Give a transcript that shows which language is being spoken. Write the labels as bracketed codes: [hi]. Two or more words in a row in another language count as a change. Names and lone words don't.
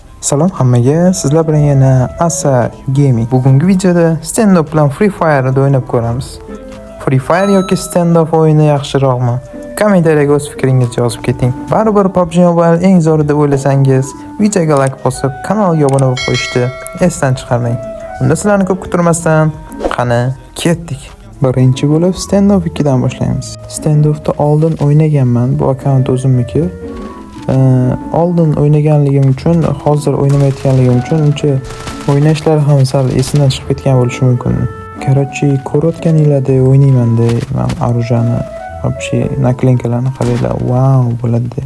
[uz] Salom hammaga, sizlar bilan yana Asa Gaming. Bugungi videoda stand-up bilan Free Fire'da o'ynab ko'ramiz. Free Fire yoki stand-up o'yini yaxshiroqmi? Kommentariyaga o'z fikringizni yozib keting. Baribir PUBG Mobile eng zo'ri deb o'ylasangiz, videoga like bosib, kanalga obuna bo'lib qo'yishni esdan chiqarmang. Unda sizlarni ko'p kuttirmasdan, qani ketdik. Birinchi bo'lib stand-up 2 dan boshlaymiz. Stand-up'da oldin o'ynaganman, bu akkaunt o'zimniki. Oldin o'ynaganligim uchun, hozir o'ynamayotganligim uchun uncha o'ynashlar ham sal esimdan chiqib ketgan bo'lishi mumkin. Короче, ko'rayotganinglarda o'ynayman-da, men orujani, вообще naklinkalarni qaranglar, wow bo'ladi.